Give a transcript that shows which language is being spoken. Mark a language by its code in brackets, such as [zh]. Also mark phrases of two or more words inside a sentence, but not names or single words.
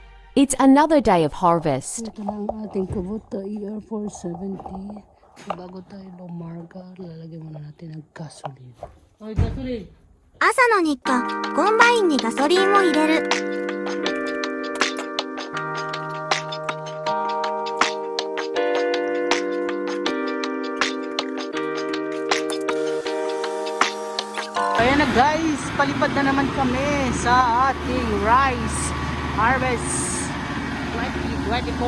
[en] It's another day of harvest. [tl] Ito na ang ating kubota, ER470. Bago tayo lumarga, lalagyan muna natin ng gasoline. Ay, gasoline! [ja] 朝の日課、コンバインにガソリンを入れる。 [tl] Ayan na guys, palipad na naman kami sa ating [en] rice harvest [tl] 2024.